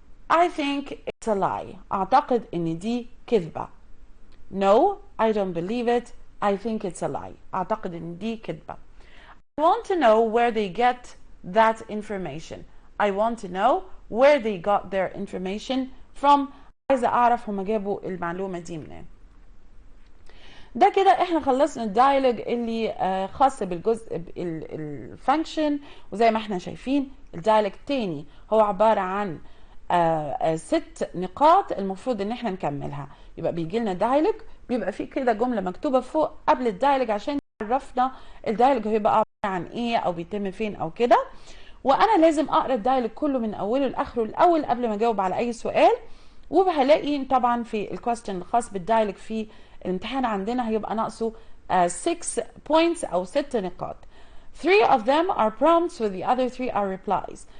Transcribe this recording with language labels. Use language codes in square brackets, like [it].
[en] I think it's a lie. [ar] أعتقد إن دي كذبة. [en] No I don't believe it. I think it's a lie. [ar] أعتقد إن دي كذبة. [en] I want to know where they get that information. I want to know where they got their information from. [ar] عايزة أعرف هما جابوا المعلومة دي منين. ده كده احنا خلصنا الدايلوج اللي خاص بالجزء الفانكشن. وزي ما احنا شايفين الدايلوج التاني هو عبارة عن 6 نقاط المفروض ان احنا نكملها. يبقى بيجي لنا دايلوج بيبقى فيه كده جملة مكتوبة فوق قبل الدايلوج عشان يعرفنا الدايلوج هيبقى عبارة عن ايه او بيتم فين او كده. وانا لازم اقرا الدايلوج كله من اوله لاخره الاول قبل ما اجاوب على اي سؤال. وهلاقي طبعا في الكويستشن الخاص بالدايلوج في الامتحان عندنا هيبقى ناقصه 6 points او 6 نقاط. [en] 3 of them are prompts with the other 3 are replies.